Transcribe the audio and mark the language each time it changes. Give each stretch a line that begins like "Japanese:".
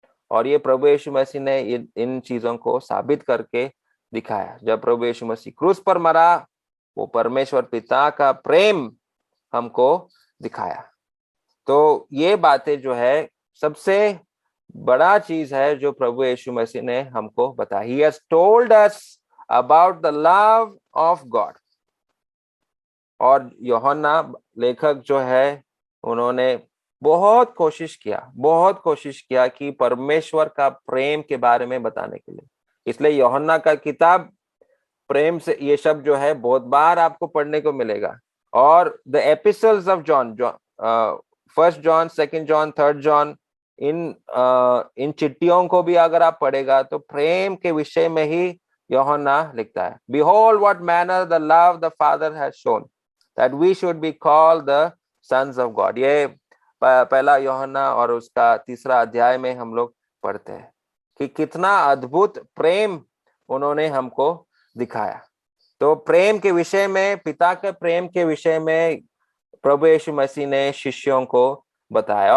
Hindi: और ये प्रभु यीशु मसीह ने इन चीजों को साबित करके दिखाया। जब प्रभु यीशु मसीह क्रूस पर मरा, वो परमेश्वर पिता का प्रेम हमको दिखाया। तो ये बातें जो है सबसे बड़ा चीज है जो प्रभु यीशु मसीह ने हमको बताया।
English: He has told us about the love of God।
Hindi: और यूहन्ना लेखक जो है, उन्होंने बहुत कोशिश किया कि परमेश्वर का प्रेम के बारे में बताने के लिए। इसलिए यूहन्ना का किताब प्रेम से, ये शब्द जो है बहुत बार आपको पढ़ने को मिलेगा। और the एपिसल्स of John, first John, second John, third John, इन चिट्ठियों को भी अगर आप पढ़ेगा तो प्रेम के विषय में ही यूहन्ना लिखता है।
English: Behold what manner the love the Father has shown that we should be called the sons of God।
Hindi: ये पहला यूहन्ना और उसका 3रा अध्याय में हम लोग पढ़ते हैं कि कितना अद्भुत प्रेम उन्होंने हमको दिखाया। तो प्रेम के विषय में, पिता के प्रेम के विषय में प्रभु यीशु मसीह ने शिष्यों को बताया।